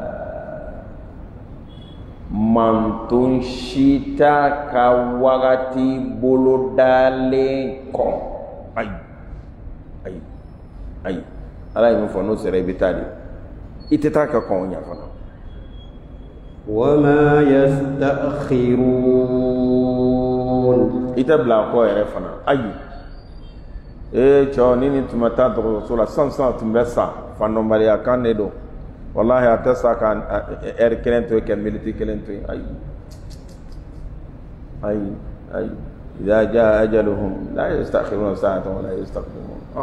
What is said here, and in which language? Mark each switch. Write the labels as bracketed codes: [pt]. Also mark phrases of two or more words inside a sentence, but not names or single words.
[bm] manton si t'a ka wagati bolo dalen kɔ. ayi ala ye min fɔ n'o sera i bɛ taa de i tɛ taa ka kɔn o ɲɛ fana. [ar] وما يستأخرون. [bm] ita bila ko yɛrɛ fana ayi cɛw ni tun bɛ taa dɔgɔtɔrɔso la san tun bɛ sa fandɔnbaliya kan de don wallahi a tɛ sa ka heure kelen to yen ka minute kelen to yen ayi [ar] إذا جاء أجلهم لا يستأخرون ساعة ولا يستقدمون.